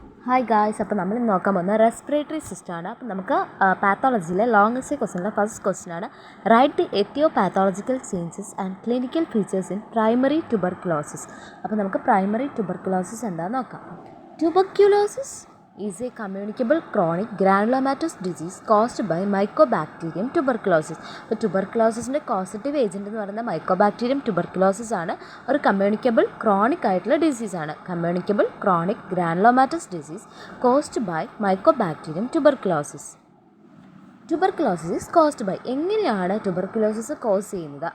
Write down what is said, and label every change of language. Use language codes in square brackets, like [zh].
[ml] Hi guys, അപ്പോൾ നമ്മൾ ഇന്ന് നോക്കാൻ പോകുന്നത് റെസ്പിറേറ്ററി സിസ്റ്റമാണ്. അപ്പോൾ നമുക്ക് പാത്തോളജിയിലെ ലോങ്സ്റ്റ് ക്വസ്റ്റ്യനിലെ ഫസ്റ്റ് ക്വസ്റ്റ്യനാണ്. [en] Write the aetiopathological changes and clinical features in primary tuberculosis. [ml] അപ്പോൾ നമുക്ക് പ്രൈമറി ട്യൂബർക്കുലോസിസ് എന്താണെന്ന് നോക്കാം. [en] Tuberculosis is a communicable chronic granulomatous disease caused by mycobacterium tuberculosis. [ml] അപ്പോൾ ട്യൂബർക്കുലോസിൻ്റെ കോസറ്റീവ് ഏജൻറ്റ് എന്ന് പറയുന്നത് മൈക്കോബാക്ടീരിയം ട്യൂബർക്കുലോസിസ് ആണ്. ഒരു കമ്മ്യൂണിക്കബിൾ ക്രോണിക് ആയിട്ടുള്ള ഡിസീസാണ്. [en] Communicable chronic granulomatous disease caused by mycobacterium tuberculosis. Tuberculosis is caused by, [ml] എങ്ങനെയാണ് tuberculosis cos ചെയ്യുന്നത്?